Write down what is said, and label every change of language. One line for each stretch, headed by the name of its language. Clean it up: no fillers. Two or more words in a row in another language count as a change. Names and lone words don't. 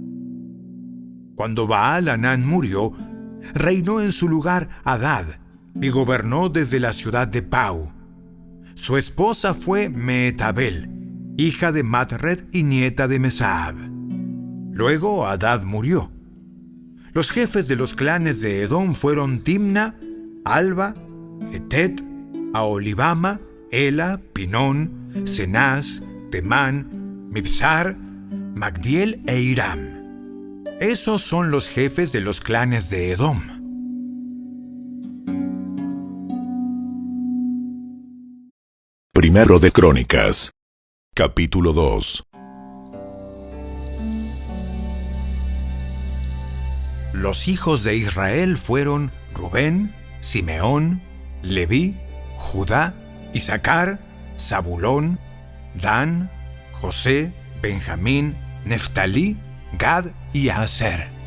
Spanish: Cuando Baal-Hanán murió, reinó en su lugar Hadad, y gobernó desde la ciudad de Pau. Su esposa fue Mehetabel, hija de Matred y nieta de Mesaab. Luego Hadad murió. Los jefes de los clanes de Edom fueron Timna, Alba, Getet, Aholibama, Ela, Pinón, Cenaz, Temán, Mibsar, Magdiel e Iram. Esos son los jefes de los clanes de Edom. Primero de Crónicas, capítulo 2. Los hijos de Israel fueron Rubén, Simeón, Leví, Judá, Isaacar, Zabulón, Dan, José, Benjamín, Neftalí, Gad y Aser.